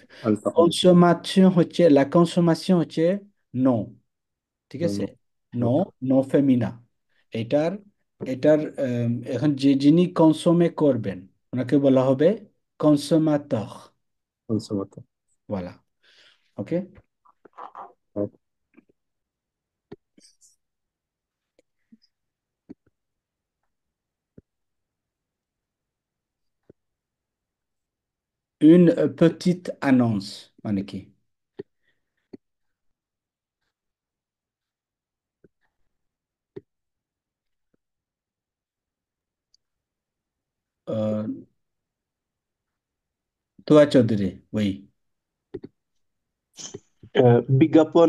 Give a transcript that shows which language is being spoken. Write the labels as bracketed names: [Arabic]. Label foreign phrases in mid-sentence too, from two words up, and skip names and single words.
[Bangla] কনসোমেশন হচ্ছে, [French] la consommation [Bangla] হচ্ছে নো, ঠিক আছে, নো, [French] nom féminin. [Bangla] এটার এটার এখন যিনি কনসোমে করবেন ওনাকে বলা হবে কনসোমাতর। কনসোমেশন। [French] voilà, ok. Une petite annonce [Bangla] মানে কি? তোয়া চৌধুরী, ওই বিজ্ঞাপন,